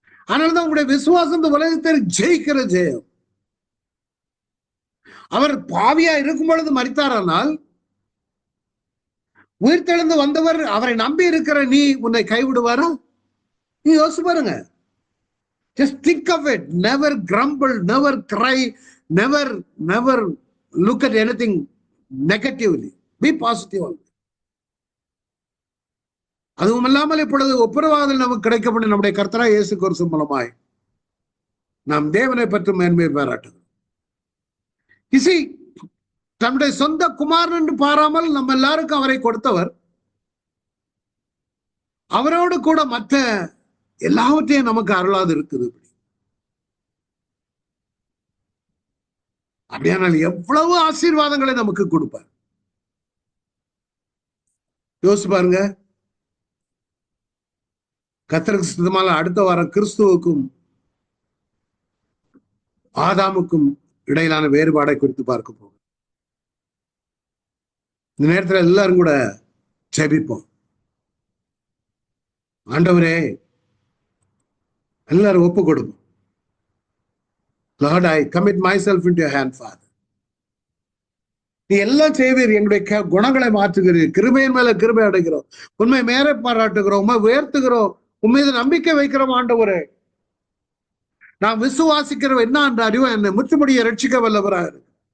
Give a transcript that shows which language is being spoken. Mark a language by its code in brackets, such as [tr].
[ta] அதனால்தான் உங்களுடைய விசுவாசம் இந்த உலகத்தை ஜெயிக்கிற ஜெயம். அவர் பாவியா இருக்கும் பொழுது மரித்தாரானால் உயிர்த்தெழுந்து வந்தவர் அவரை நம்பி இருக்கிற நீ உன்னை கைவிடுவாரா? நீ யோசிச்சு பாருங்க. [en] Just think of it. Never grumble, never cry, never look at anything negatively. Be positive. [ta] அதுவும் இல்லாமல் இப்பொழுது ஒப்புரவாதல் நமக்கு கிடைக்கப்படும் நம்முடைய கர்த்தராகிய இயேசு கிறிஸ்து மூலமாய் நாம் தேவனை பற்றி மேன்மை பாராட்டுகிறோம். இசி தன்னுடைய சொந்த குமாரன் என்று பாராமல் நம்ம எல்லாருக்கும் அவரை கொடுத்தவர், அவரோடு கூட மற்ற எல்லாவற்றையும் நமக்கு அருளாது இருக்குது. அப்படியானால் எவ்வளவு ஆசீர்வாதங்களை நமக்கு கொடுப்பார். யோசிச்சு பாருங்க. கர்த்தருக்கு சித்தமான அடுத்த வாரம் கிறிஸ்துவுக்கும் ஆதாமுக்கும் இடையிலான வேறுபாடை குறித்து பார்க்க போகும். இந்த நேரத்தில் எல்லாரும் கூட ஜெபிப்போம். ஆண்டவரே, எல்லாரும் ஒப்பு கொடுப்போம். [en] Lord, I commit myself into your hand, Father. [ta] நீ எல்லாம் செய்வீர், எங்களுடைய குணங்களை மாற்றுகிறீர், கிருபையின் மேல கிருபை அடைகிறோம், உண்மை மேலே பாராட்டுகிறோம், உண்மை உயர்த்துகிறோம், உண்மையை நம்பிக்கை வைக்கிறோம் ஆண்டவரே. நான் விசுவாசிக்கிறோம் என்ன என்ற அறிவை என்னை முற்றுமுடிய ரட்சிக்க வல்லவராக இருக்கு.